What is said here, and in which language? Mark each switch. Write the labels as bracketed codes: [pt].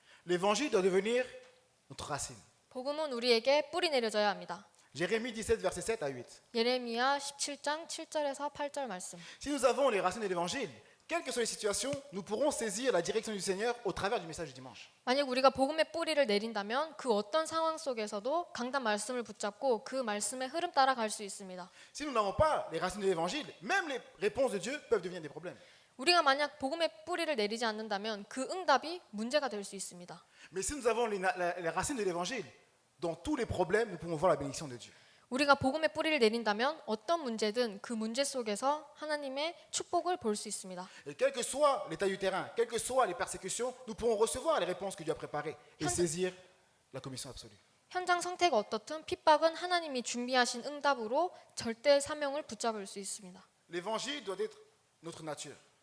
[fr] L'évangile doit devenir notre racine. [ko] 복음은 우리에게 뿌리 내려져야 합니다. [fr] Jérémie 17, verset 7 à 8. [ko] 예레미야 17장 7절에서 8절 말씀. [fr] Si nous avons les racines de l'évangile, quelles que soient les situations, nous pourrons saisir la direction du Seigneur au travers du message du dimanche. [ko] 만약 우리가 복음의 뿌리를 내린다면 그 어떤 상황 속에서도 강단 말씀을 붙잡고 그 말씀의 흐름 따라 갈 수 있습니다. [fr] Si nous n'avons pas les racines de l'évangile, même les réponses de Dieu peuvent devenir des problèmes. [ko] 우리가 만약 복음의 뿌리를 내리지 않는다면 그 응답이 문제가 될 수 있습니다. [fr] Mais si nous avons les racines de l'évangile, dans tous les problèmes, nous pouvons voir la bénédiction de Dieu. [ko] 우리가 복음의 뿌리를 내린다면 어떤 문제든 그 문제 속에서 하나님의 축복을 볼 수 있습니다. [fr] Et quel que soit l'état du terrain, quelles que soient les persécutions, nous pourrons recevoir les réponses que Dieu a préparées et saisir la commission absolue. [ko] 현장 상태가 어떻든 핍박은 하나님이 준비하신 응답으로 절대 사명을 붙잡을 수 있습니다. [fr] L'évangile doit être notre nature.